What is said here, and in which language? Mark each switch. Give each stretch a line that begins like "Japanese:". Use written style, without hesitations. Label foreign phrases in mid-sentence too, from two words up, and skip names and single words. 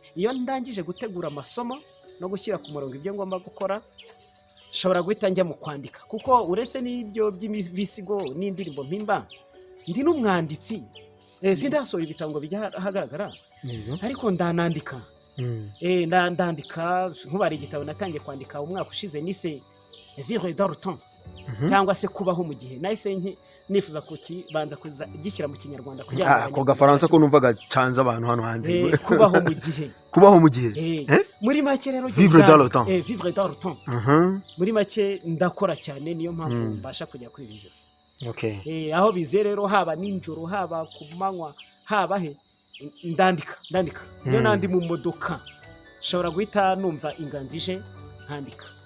Kinyarwanda: Iyo ndangije gutegura amasomo no gushyira ku murongo ibyo ngomba gukora, shobora guhita njya mu kwandika, kuko uretse n'ibyo by'ibisigo n'indirimbo mpimba, ndi n'umwanditsi. Sindasohora ibitabo ngo bijya ahagaragara, ariko ndanandika. Ndandika. Nk'ubari igitabo natangiye kwandika umwaka ushize nise
French: Vivre dans le temps,
Kinyarwanda: cyangwa se kubaho mu gihe. Nahise nifuza kukibanza gishyira mu Kinyarwanda kugira ako gafaransa ko numvaga canza abantu hano hanze. Kubaho mu gihe. Kubaho mu gihe. Muri make rero
French: Vivre dans le temps. Vivre dans le temps.
Kinyarwanda: Muri make ndakora cyane, niyo mpamvu mbasha kujya kuri ibi byose. Aho bize rero, haba ninjoro, haba ku manywa, haba he, ndandika. Iyo nandi mu modoka shobora guhita numva inganzije nkandika.